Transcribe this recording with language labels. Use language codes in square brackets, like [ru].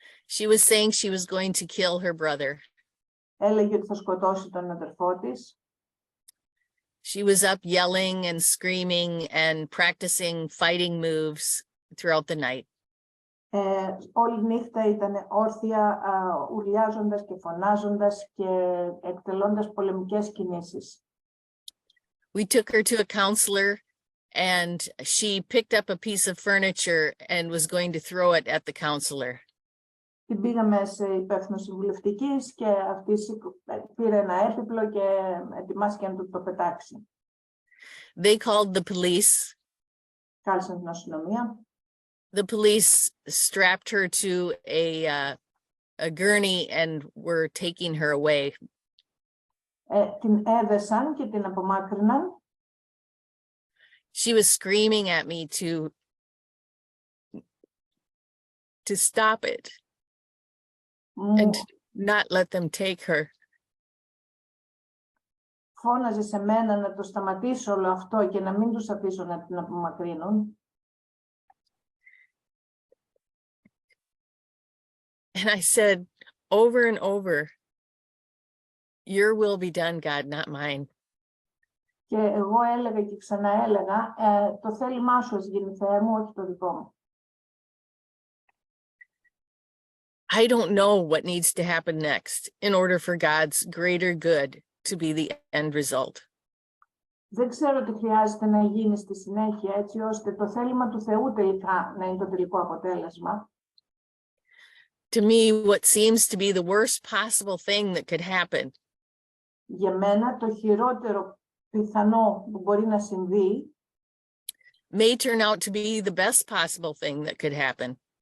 [en] She was saying she was going to kill her brother. [el] Έλεγε ότι θα σκοτώσει τον αδερφό της. [en] She was up yelling and screaming and practicing fighting moves throughout the night. [el] Όλη νύχτα ήταν όρθια, ουρλιάζοντας και φωνάζοντας και εκτελώντας πολεμικές κινήσεις. [en] We took her to a counselor and she picked up a piece of furniture and was going to throw it at the counselor. [el] Την πήγαμε σε υπεύθυνο συμβουλευτικής και αυτή πήρε ένα έπιπλο και ετοιμάστηκε να το πετάξει. [en] They called the police. [el] Κάλεσαν την αστυνομία. [en] The police strapped her to a gurney and were taking her away. [el] Την έδεσαν και την απομάκρυναν. [en] She was screaming at me to stop it and to not let them take her. [el] Φώναζε σε μένα να το σταματήσω όλο αυτό και να μην τους αφήσω να την απομακρύνουν. [en] And I said over and over, your will be done, God, not mine. [el] Και εγώ έλεγα και ξαναέλεγα, το θέλημά σου ας γίνει, Θεέ μου, όχι το δικό μου. [en] I don't know what needs to happen next in order for God's greater good to be the end result. [el] Δεν ξέρω τι χρειάζεται να γίνει στη συνέχεια, έτσι ώστε το θέλημα του Θεού τελικά να είναι το τελικό αποτέλεσμα. [en] To me, what seems to be the worst possible thing that could happen [el] Για μένα, το χειρότερο πιθανό που μπορεί να συμβεί [en] may turn out to be the best possible thing that could happen.